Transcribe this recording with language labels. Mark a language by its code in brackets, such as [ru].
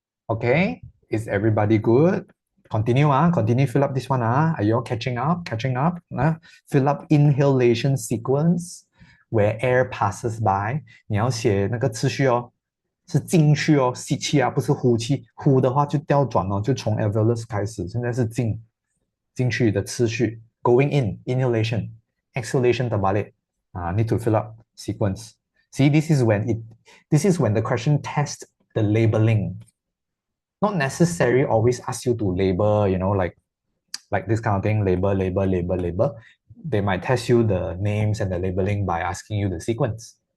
[en] Okay, is everybody good? Continue, continue, fill up this one. Are you all catching up? Catching up? Fill up inhalation sequence where air passes by. [zh] 你要写那个次序哦，是进去哦，吸气啊，不是呼气。呼的话就调转哦，就从 alveolus 开始，现在是进去的次序。 [en] Going in, inhalation, exhalation terbalik. Need to fill up sequence. See, this is when the question tests the labeling. Not necessary always ask you to label, like this kind of thing, label, label, label, label. They might test you the names and the labeling by asking you the sequence.